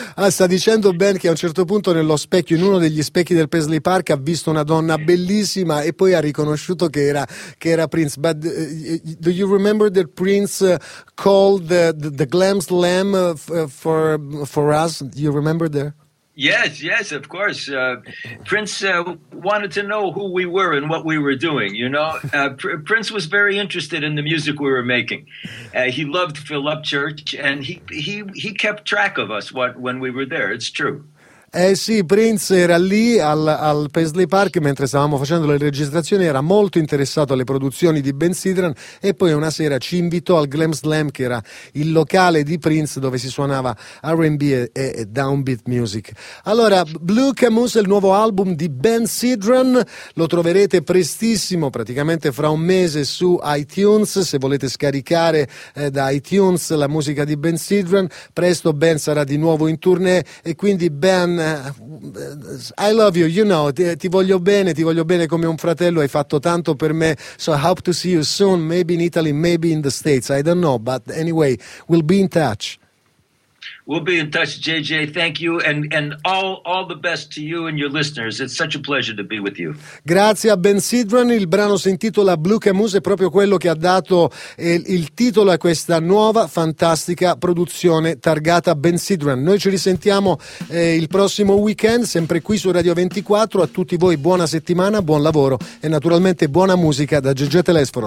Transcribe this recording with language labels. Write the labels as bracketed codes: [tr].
[it] Sta dicendo Ben che a un certo punto nello specchio, in uno degli specchi del Paisley Park, ha visto una donna bellissima e poi ha riconosciuto che era Prince. [en] But do you remember that Prince called the glam slam for us? Do you remember there? Yes, yes, of course. Prince wanted to know who we were and what we were doing, you know. Prince was very interested in the music we were making. He loved Phil Upchurch, and he kept track of us when we were there. It's true. [it] Sì, Prince era lì al Paisley Park mentre stavamo facendo le registrazioni, era molto interessato alle produzioni di Ben Sidran, e poi una sera ci invitò al Glam Slam, che era il locale di Prince dove si suonava R&B e downbeat music. Allora, Blue Camus è il nuovo album di Ben Sidran, lo troverete prestissimo, praticamente fra un mese, su iTunes, se volete scaricare da iTunes la musica di Ben Sidran. Presto Ben sarà di nuovo in tournée, e quindi Ben, [en] I love you, you know, [it] ti voglio bene come un fratello, hai fatto tanto per me. [en] So I hope to see you soon, maybe in Italy, maybe in the States, I don't know, but anyway, we'll be in touch. We'll be in touch, JJ. Thank you, and all the best to you and your listeners. It's such a pleasure to be with you. [it] Grazie a Ben Sidran. Il brano si intitola Blue Camus, è proprio quello che ha dato il titolo a questa nuova fantastica produzione targata Ben Sidran. Noi ci risentiamo il prossimo weekend, sempre qui su Radio 24. A tutti voi buona settimana, buon lavoro e naturalmente buona musica da JJ Telesforo.